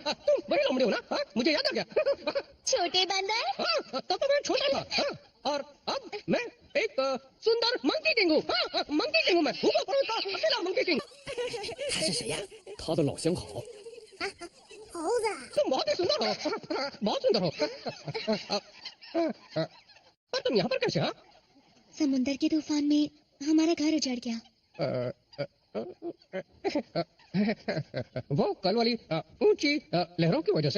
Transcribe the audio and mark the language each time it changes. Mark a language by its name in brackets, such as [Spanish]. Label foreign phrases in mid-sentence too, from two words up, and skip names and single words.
[Hindi] तुम वही लोमड़ी हो ना? हाँ, मुझे याद आ गया। छोटे बंदर। हाँ, तब तो मैं छोटा था। हाँ, और अब मैं एक सुंदर [English] monkey king [Hindi] हूँ। हाँ, [English] monkey king [Hindi] हूँ मैं। हुगो पर्वत का अकेला [English] monkey king. [Chinese] 他是谁呀？他的老相好。 [Hindi] तुम बहुत ही सुंदर हो, बहुत सुंदर हो। पर तुम यहाँ पर कैसे? हाँ, समुंदर के तूफान में हमारा घर उजड़ गया। वो कल वाली ऊंची लहरों की वजह से?